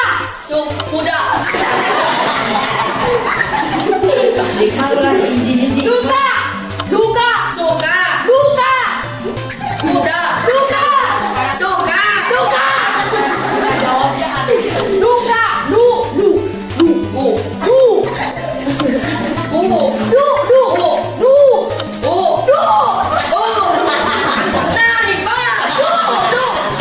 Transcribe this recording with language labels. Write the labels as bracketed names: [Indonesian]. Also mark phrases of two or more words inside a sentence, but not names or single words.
[Indonesian] Su. Kuda. Duka. Duka. Suka. Duka. Kuda. Duka. Suka. Duka. Duka. Du. Du. Du. Ku. Du. Ku. Du. Du. Du. Ku. Du. Oh. Narik banget. Du. Du.